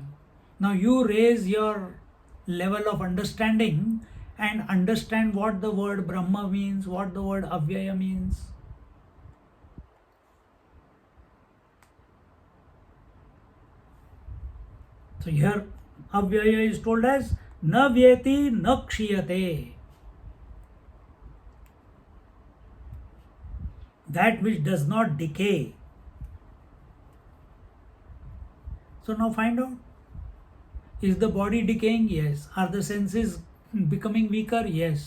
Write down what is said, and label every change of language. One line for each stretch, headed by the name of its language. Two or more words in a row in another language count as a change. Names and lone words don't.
English: Now you raise your level of understanding and understand what the word Brahma means, what the word Avyaya means. So here Avyaya is told as
Sanskrit: न व्येति न क्षीयते.
English: That which does not decay. So now find out. Is the body decaying? Yes. Are the senses becoming weaker? Yes.